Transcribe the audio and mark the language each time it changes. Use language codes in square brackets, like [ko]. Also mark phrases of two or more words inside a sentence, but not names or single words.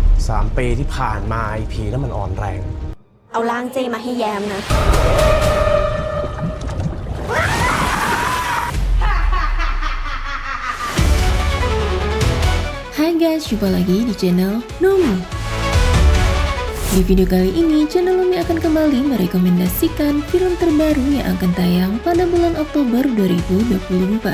[th] 3 ปีที่ผ่านมาผีนั้นมันอ่อนแรง เอาร่างเจมาให้แยมนะ [id] Hai guys, jumpa lagi di channel Nomi. Di video kali ini, channel Nomi akan kembali merekomendasikan film terbaru yang akan tayang pada bulan Oktober 2024.